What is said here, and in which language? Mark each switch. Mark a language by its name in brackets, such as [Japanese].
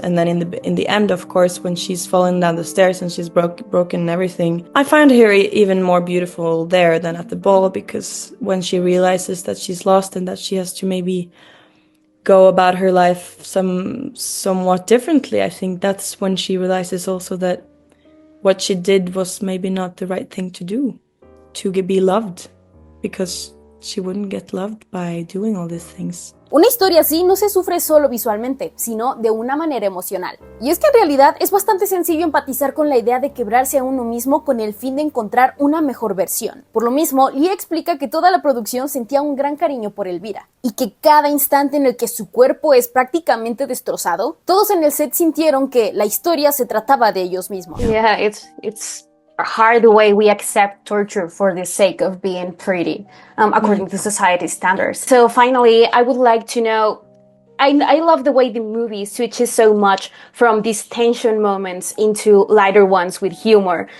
[English] And then in the end, of course, when she's fallen down the stairs and she's broken everything, I find her even more beautiful there than at the ball, because when she realizes that she's lost and that she has to maybe go about her life somewhat differently, I think that's when she realizes also that what she did was maybe not the right thing to do, to be loved, because she wouldn't get loved by doing all these things. [Spanish] Una historia así no se sufre solo visualmente, sino de una manera emocional. Y es que en realidad es bastante sencillo empatizar con la idea de quebrarse a uno mismo con el fin de encontrar una mejor versión. Por lo mismo, Lia explica que toda la producción sentía un gran cariño por Elvira, y que cada instante en el que su cuerpo es prácticamente destrozado, todos en el set sintieron que la historia se trataba de ellos mismos. [English] Yeah, it's hard the way we accept torture for the sake of being pretty, according to society's standards. So finally, I would like to know, I love the way the movie switches so much from these tension moments into lighter ones with humor.